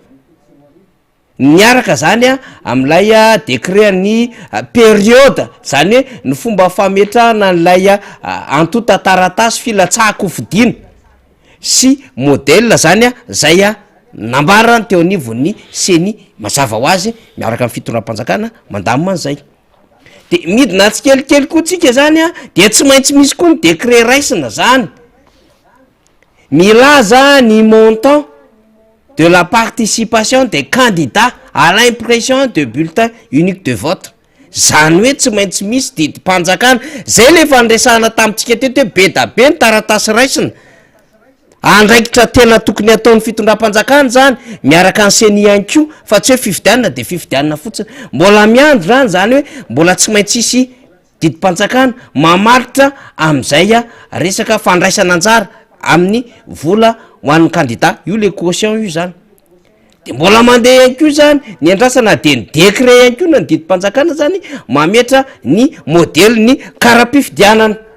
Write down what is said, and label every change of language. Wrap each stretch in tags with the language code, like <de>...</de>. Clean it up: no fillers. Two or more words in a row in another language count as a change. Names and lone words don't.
<mg>niaraka zany am'lay décret ny période zany hoe ny fomba fametrahana n'lay antota taratasy filatsahako fidina sy modèle zany zay nambarany teo anivon'ny CENI mazava ho azy miaraka amin'ny fitondram-panjakana mandamina an'izay de midina tsikelikely koa tsika zany a de tsy maintsy misy koa ny décret raisina zany milaza ny</mg> <fr>montant de la participation des candidats à l'impression de bulletin unique de vote</fr> <mg>zany hoe tsy maintsy misy didi-panjakana zay le fandresahana tamitsika teto hoe be da be ny taratasy raisina andraikitra tena tokony ataon'ny fitondram-panjakana zany miaraka ny seni ihany ko fa tsy hoe fifidianana de fifidianana fotsiny mbola miandro zany zany hoe mbola tsy maintsy isy didi-panjakana mamaritra am'izay a resaka fandraisana anjara amin'ny vola ho an'ny candidat io le caution io zany de mbola mandeha ihany ko zany ny andrasana de ny décret ihany ko na ny didi-panjakana zany mametra ny modely ny karapifidianana</mg>